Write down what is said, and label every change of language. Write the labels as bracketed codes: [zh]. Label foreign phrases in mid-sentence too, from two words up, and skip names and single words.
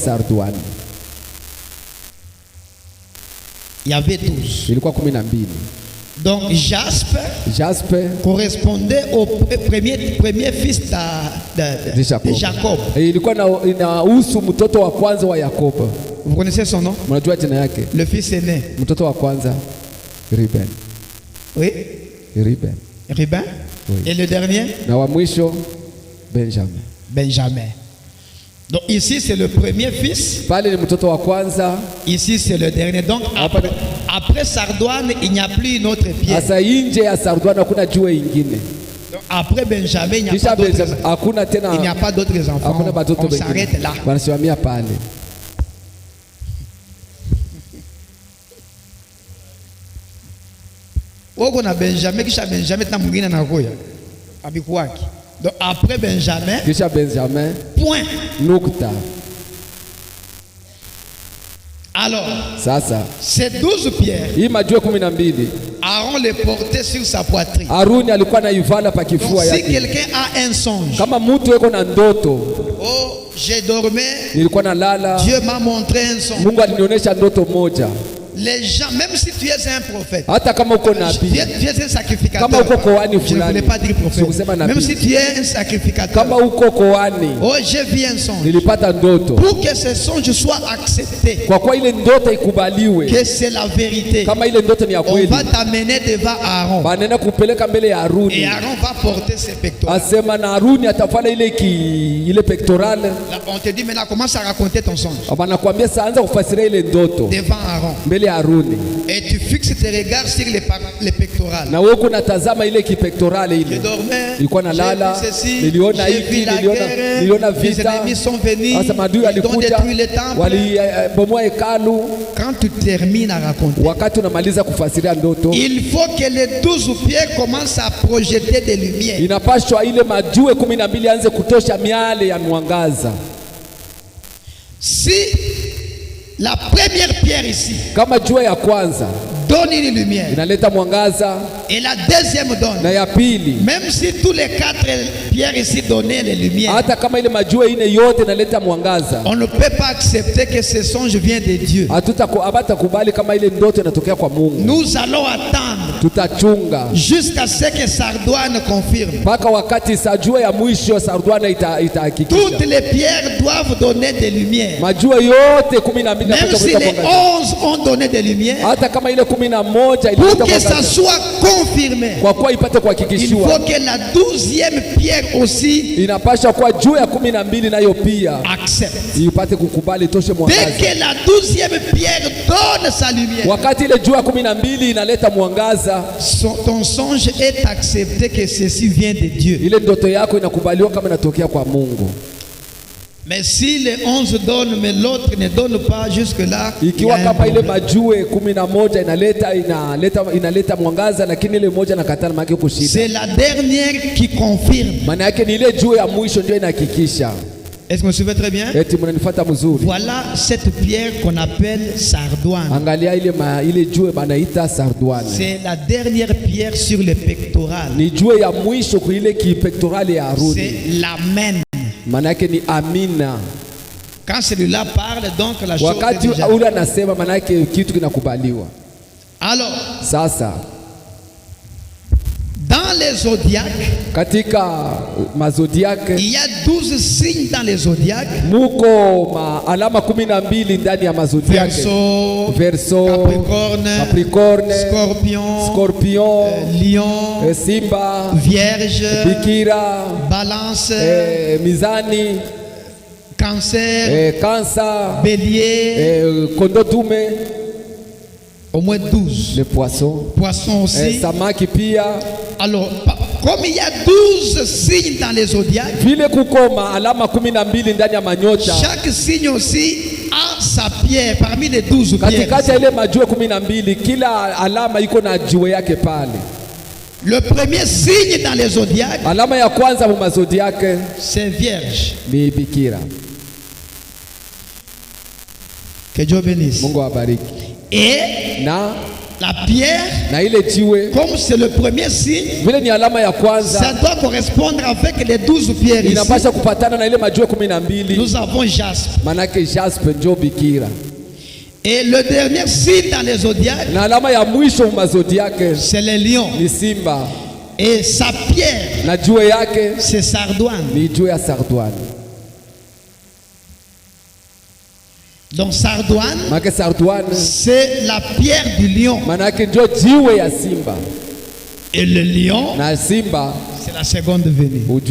[fr] Il y avait 12. Donc jaspe correspondait au premier fils de Jacob. Vous connaissez son nom? [sw] Mnajua jina yake? [fr] Le fils aîné. [sw] Mtoto wa kwanza Reuben. [fr] Oui. Reuben. Reuben. Oui. Et le dernier? [sw] Na wa mwisho Benjamin. Benjamin. [fr] Donc ici c'est le premier fils. [sw] Pale ni mtoto wa kwanza. [fr] Ici c'est le dernier. Donc après Sardoine il n'y a plus une autre pierre. [sw] Asa nje ya Sardoine hakuna jiwe ingine. [fr] Donc après Benjamin il n'y a pas d'autres. [sw] Hakuna tena. [fr] Il n'y a pas d'autres enfants. On s'arrête là. [sw] Wanasimamia pale. Oko na Benjamin kisha Benjamin tena mwingine anakuja. Abikuwaki. [fr] Donc après Benjamin. [sw] Kisha Benjamin. [fr] Point. [sw] Nukta. [fr] Alors. [sw] Sasa. [fr] Ces 12 pierres. [sw] Hii majiwe 12. [fr] Aaron les portait sur sa poitrine. [sw] Aruni alikuwa naivala pa kifua yake. [fr] Si quelqu'un a un songe. [sw] Kama mtu yuko na ndoto. [fr] Oh, j'ai dormi. [sw] Nilikuwa nalala. [fr] Dieu m'a montré un songe. [sw] Mungu alinionyesha ndoto moja. [fr] Les gens, même si tu es un prophète, [sw] hata kama uko nabii, [fr] tu es un sacrificateur. [sw] Kama uko koani fulani, [fr] je ne voulais pas dire prophète. Même si tu es un sacrificateur, [sw] kama uko koani, [fr] oh, j'ai vu un songe. [sw] Nilipata ndoto. [fr] Pour que ce songe soit accepté, [sw] kwa kuwa ile ndoto ikubaliwe, [fr] que c'est la vérité, [sw] kama ile ndoto ni ya kweli, [fr] on va t'amener devant Aaron. [sw] Banena kupeleka mbele ya Aruni. [fr] Et Aaron va porter ses pectoraux. [sw] Asema na Aruni atafanya ile pectorale. [fr] Là, on te dit maintenant commence à raconter ton songe. [sw] Wanakuambia sasa anza kufasiria ile ndoto. [fr] Devant Aaron. [sw] Mbele ya Aruni. [fr] Et tu fixes tes regards sur les pectorales. [sw] Na wewe unatazama ile kipektorale ile. [fr] Je dormais. [sw] Nilikuwa nalala. Niliona hivi, niliona vita. [fr] Les ennemis sont venus. [sw] Sasa maadui alikuja. Walibomoa hekalu. [fr] Quand tu termines à raconter, [sw] wakati unamaliza kufasiria ndoto, [fr] il faut que les 12 pierres commencent à projeter des lumières. [sw] Inapaswa ile majiwe 12 anze kutosha miale ya mwangaza. [fr] Si la première pierre ici, [sw] kama jiwe ya kwanza [fr] donne une lumière, [sw] inaleta mwangaza, [fr] et la deuxième donne, [sw] na ya pili, [fr] même si tous les 4 pierres ici donnaient les lumières, [sw] hata kama ile majiwe ine yote inaleta mwangaza, [fr] on ne peut pas accepter que ce songe vient de Dieu. [sw] Habatakubali kama ile ndoto inatokea kwa Mungu. [fr] Nous allons attendre, [sw] tutachunga [fr] jusqu'à ce que Sardoine confirme. [sw] Mpaka wakati sajua ya mwisho Sardoine itahakikisha. [fr] Toutes les pierres doivent donner des lumières. [sw] Majiwe yote 12 [fr] même si les 11 ont donné des lumières, [sw] hata kama ile 11 [fr] pour que ça soit confirmé, [sw] kwa kuwa ipate kuhakikishiwa, [fr] il faut que la 12e pierre aussi [sw] inapasha kuwa juu ya 12 nayo pia [fr] accepte, [sw] ipate kukubali toshe mwangaza. [fr] dès que la 12e pierre donne sa lumière, [sw] wakati ile juu ya 12 inaleta mwangaza, [fr] ton songe est accepté que ceci vient de Dieu. [sw] Ile ndoto yako inakubaliwa kama inatokea kwa Mungu. [fr] Mais si les 11 donnent mais l'autre ne donne pas, jusque là [sw] ikiwa kama ile majiwe 11 inaleta mwangaza lakini ile moja nakatana, maana yake shida. [fr] C'est la dernière qui confirme. [sw] Maana yake ni ile jiwe ya mwisho ndio inahakikisha. [fr] Est-ce que vous me suivez très bien? [sw] Eti mnanifuata mzuri. [fr] Voilà cette pierre qu'on appelle sardoine. [sw] Angalia ile jiwe banaita sardoine. [fr] C'est la dernière pierre sur le pectoral. [sw] Ni jiwe ya mwisho kwa ile kipektorale ya Aruni. [fr] C'est l'amen. [sw] Manake ni amina. [fr] Quand celui-là parle, donc la chose [sw] wakati ule anasema manake kitu kinakubaliwa. [fr] Alors, [sw] sasa [fr] dans les zodiaques, [sw] katika mazodiaque, [fr] il y a 12 signes dans les zodiaques. [sw] Muko alama 12 ndani ya mazodiaque. [fr] Verseau, Capricorne, Scorpion, Lion, [sw] Simba, [fr] Vierge, [sw] Bikira, [fr] Balance, [sw] Mizani, [fr] Cancer, Bélier, Kondotume, au moins 12. Les poissons. Poissons aussi. [sw] Samaki pia. [fr] Alors, comme il y a 12 signes dans les zodiaques, [sw] vile kukoma alama 12 ndani ya manyota, [fr] chaque signe aussi a sa pierre parmi les 12 pierres. [sw] Katikati ile majiwe 12, kila alama iko na jiwe yake pale. [fr] Le premier signe dans les zodiaques, [sw] alama ya kwanza mu mazodiaque, [fr] c'est Vierge. [sw] Ni Bikira. [fr] Que Dieu bénisse. [sw] Mungu abariki. [fr] Et la pierre, [sw] na ile jiwe, [fr] comme c'est le premier signe, [sw] vile ni alama ya kwanza, [fr] ça doit correspondre avec les 12 pierres. [sw] Inapasha kupatana na ile majiwe 12. [fr] Nous avons jaspe. [sw] Manake jaspe ndio Bikira. [fr] Et le dernier signe dans les zodiaques, [sw] na alama ya mwisho mu mazodiaque, [fr] c'est le lion. [sw] Ni Simba. [fr] Et sa pierre, [sw] na jiwe yake, [fr] c'est sardoine. [sw] Ni jiwe ya sardoine. [fr] Donc sardoine, c'est la pierre du lion. Et le lion, c'est la seconde venue.